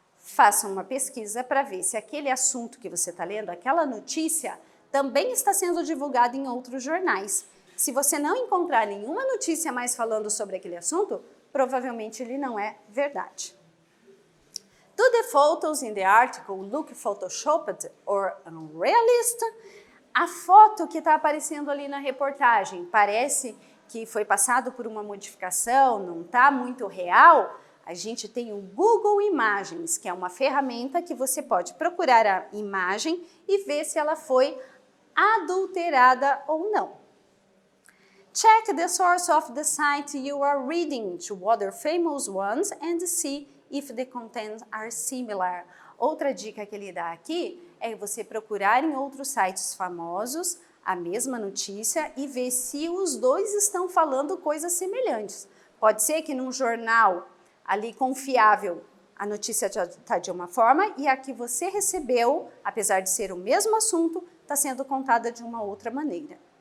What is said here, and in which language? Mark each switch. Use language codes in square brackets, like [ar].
[pt] Faça uma pesquisa para ver se aquele assunto que você está lendo, aquela notícia, também está sendo divulgado em outros jornais. Se você não encontrar nenhuma notícia mais falando sobre aquele assunto, provavelmente ele não é verdade. [en] Do the photos in the article look photoshopped or unrealistic? [pt] A foto que está aparecendo ali na reportagem parece que foi passado por uma modificação, não está muito real? A gente tem o Google Imagens, que é uma ferramenta que você pode procurar a imagem e ver se ela foi adulterada ou não. [en] Check the source of the site you are reading to other famous ones and see if the contents are similar. [pt] Outra dica que ele dá aqui é você procurar em outros sites famosos a mesma notícia e ver se os dois estão falando coisas semelhantes. Pode ser que num jornal ali confiável a notícia está de uma forma e a que você recebeu, apesar de ser o mesmo assunto, está sendo contada de uma outra maneira.